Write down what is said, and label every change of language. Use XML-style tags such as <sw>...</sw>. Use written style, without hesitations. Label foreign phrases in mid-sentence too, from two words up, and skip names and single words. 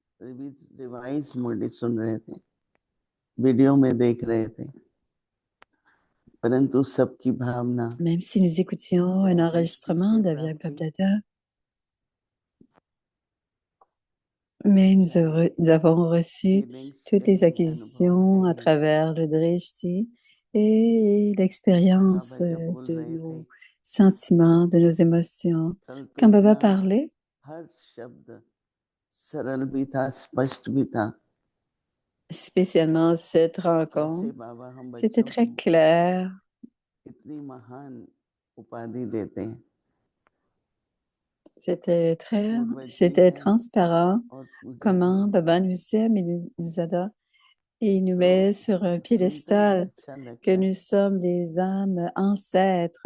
<en>revise mode</en> <hi>सुन रहे थे, वीडियो में देख रहे थे, परंतु सबकी भावना</hi> <fr>Même si nous écoutions un enregistrement de Vyag Bablada, mais nous avons reçu toutes les acquisitions à travers le Drishti et l'expérience de nos sentiments, de nos émotions. Quand Baba parlait,</fr> <hi>हर शब्द सरल भी था, स्पष्ट भी था।</hi> <fr>spécialement cette rencontre,</fr> <hi>कैसे बाबा हम</hi> <fr>c'était</fr> <hi>बच्चों</hi> <fr>très</fr> <hi>को</hi> <fr>clair.</fr> <hi>इतनी महान उपाधि देते हैं।</hi> <fr>C'était transparent comment Baba nous aime et nous adore. Et il nous met sur un piédestal que nous sommes des âmes ancêtres.</fr>